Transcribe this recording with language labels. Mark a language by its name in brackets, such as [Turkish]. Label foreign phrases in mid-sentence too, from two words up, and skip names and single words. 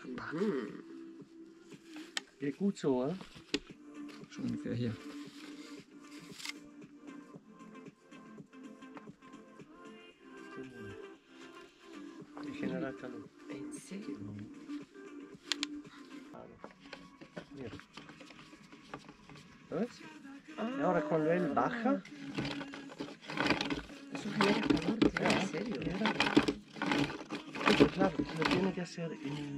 [German] Geht gut so, oder? So ungefähr hier. [English] In general [German] kann ich. [Spanish] En serio? Mira. ¿Ves? Y ahora cuando él baja, Eso genera calor, tío, en serio. claro, lo tiene que hacer en...